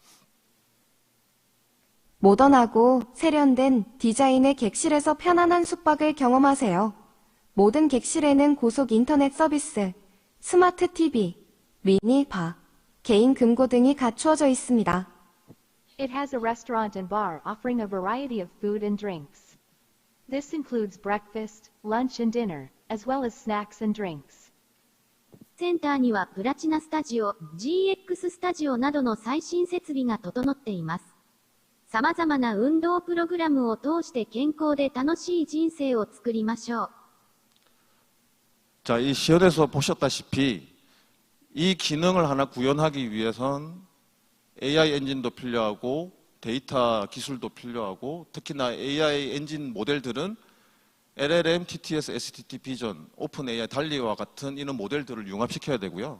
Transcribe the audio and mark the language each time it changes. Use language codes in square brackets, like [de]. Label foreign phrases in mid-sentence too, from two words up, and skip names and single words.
[ko] 모던하고 세련된 디자인의 객실에서 편안한 숙박을 경험하세요. 모든 객실에는 고속 인터넷 서비스, 스마트 TV, 미니 바, 개인 금고 등이 갖추어져 있습니다. [en] It has a restaurant and bar offering a variety of food and drinks. This includes breakfast, lunch and dinner, as well as snacks and drinks. [ja] センターにはプラチナスタジオ、GX スタジオなどの最新設備が整っています。様々な運動プログラムを通して健康で楽しい人生を作りましょう。 [ko] 자, 이 시연에서 보셨다시피 이 기능을 하나 구현하기 위해선 AI 엔진도 필요하고 데이터 기술도 필요하고 특히나 AI 엔진 모델들은 LLM, TTS, STT 비전, 오픈 AI, 달리와 같은 이런 모델들을 융합시켜야 되고요.